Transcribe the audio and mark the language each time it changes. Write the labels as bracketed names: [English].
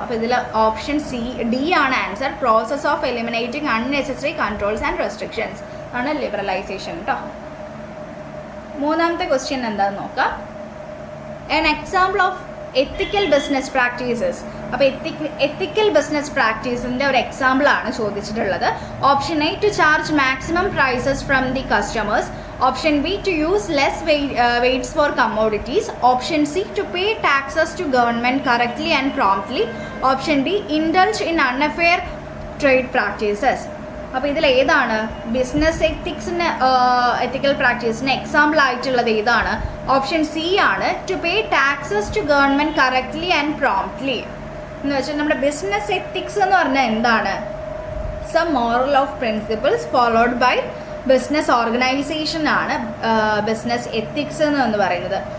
[Malayalam] അപ്പോൾ ഇതിൽ option D ആണ് answer, [English] process of eliminating unnecessary controls and restrictions [Malayalam] ആണ് ലിബറലൈസേഷൻ കേട്ടോ. മൂന്നാമത്തെ ക്വസ്റ്റ്യൻ എന്താണെന്ന് നോക്കാം. [English] an example of ethical business practices. [Malayalam] അപ്പോൾ എത്തിക്കൽ ബിസിനസ് പ്രാക്ടീസിൻ്റെ ഒരു എക്സാമ്പിളാണ് ചോദിച്ചിട്ടുള്ളത്. Option A, [English] To charge maximum prices from the customers. Option B, to use less weights for commodities. Option C, to pay taxes to government correctly and promptly. Option D, indulge in unfair trade practices. [Malayalam] അപ്പോൾ ഇതിൽ ഏതാണ് business എത്തിക്സിന് എത്തിക്കൽ പ്രാക്ടീസിന് example ആയിട്ടുള്ളത് ഏതാണ്? [English] Option C ആണ്, to pay taxes to government correctly and promptly. [Malayalam] എന്ന് വെച്ചാൽ നമ്മുടെ business ethics എന്ന് പറഞ്ഞാൽ എന്താണ്? [English] some moral of principles followed by business organisation [Malayalam] ആണ് ബിസിനസ് എത്തിക്സ് എന്ന് പറയുന്നത്.